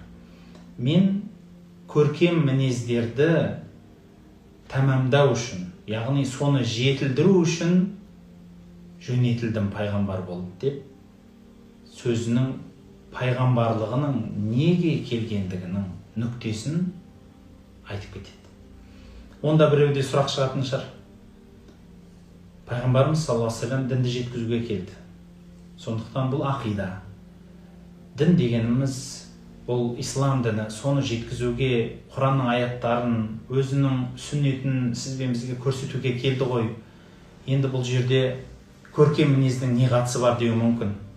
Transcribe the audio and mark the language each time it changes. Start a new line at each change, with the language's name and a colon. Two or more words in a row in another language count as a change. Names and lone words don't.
Kazakh: Мен көркем мінездерді тәмамдау үшін, яғни соны жетілдіру үшін жөнелтілдім пайғамбар болып деп, сөзінің пайғамбарлығының неге келгендігінің нүктесін айтып кетеді. Онда біреуде сұрақ шығатын шығар. Пайғамбарымыз
Arabic: صلى الله عليه وسلم
Kazakh: дінді жеткізуге келді. Сондықтан бұл ақида. Дін дегеніміз бұл ислам діні. Соны жеткізуге, Құранның аяттарын, өзінің сүннетін сізбен бізге көрсетуге келді ғой. Енді бұл жерде көркем мінездің не қатысы бар деуі мүмкін.